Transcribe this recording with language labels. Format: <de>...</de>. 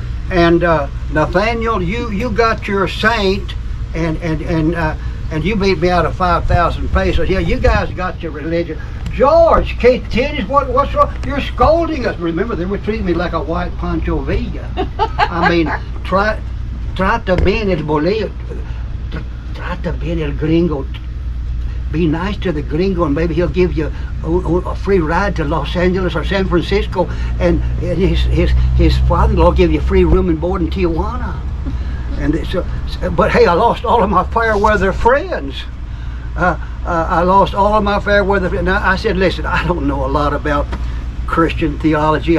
<en>And Nathaniel, you got your saint, and you beat me out of 5,000 pesos. Yeah, you guys got your religion. George, Titties, what's wrong? You're scolding us. Remember, they were treating me like a white Pancho Villa. I mean,</en> <es>trata bien el bolillo, trata bien el gringo.</es> <en>Be nice to the gringo, and maybe he'll give you a free ride to Los Angeles or San Francisco, and his father-in-law give you free room and board in Tijuana. And so, but hey, I lost all of my fair weather friends. I lost all of my fair weather friends. Now, I said, listen, I don't know a lot about Christian theology.</en>